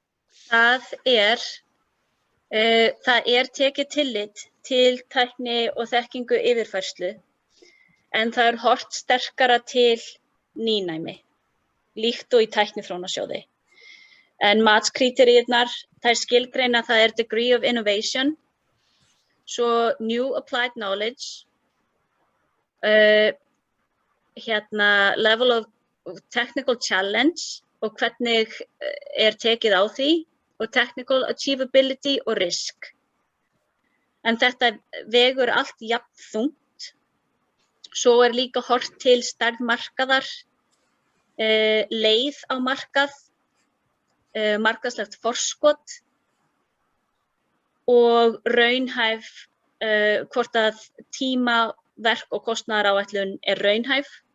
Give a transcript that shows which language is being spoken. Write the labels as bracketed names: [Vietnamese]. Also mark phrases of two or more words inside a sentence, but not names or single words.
[Icelandic] Það er tekið tillit til tækni og þekkingu yfirfærslu en það horft sterkara til nýnæmi, líkt og í tækniþróunarsjóði. En matskríteríurnar, þær skilgreina það [English] degree of innovation, [Icelandic] svo [English] new applied knowledge, level of technical challenge [Icelandic] og hvernig tekið á því og [English] technical achievability [Icelandic] og risk. En þetta vegur allt jafn þungt. Svo líka horft til stærð markaðar, leið á markað, markaðslegt forskot og raunhæf, hvort að tíma, verk og kostnaðaráætlun raunhæf.